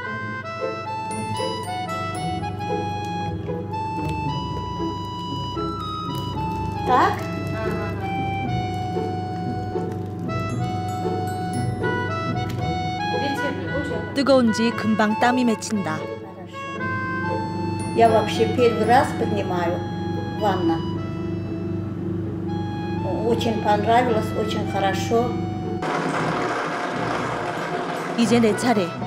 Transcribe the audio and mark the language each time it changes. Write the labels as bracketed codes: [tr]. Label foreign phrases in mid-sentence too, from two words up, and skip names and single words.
[ru] Так? [ko] 뜨거운지 금방 땀이 맺힌다. [ru] Я вообще первый раз принимаю ванну. Очень понравилось, очень хорошо. [ko] 이제 내 차례.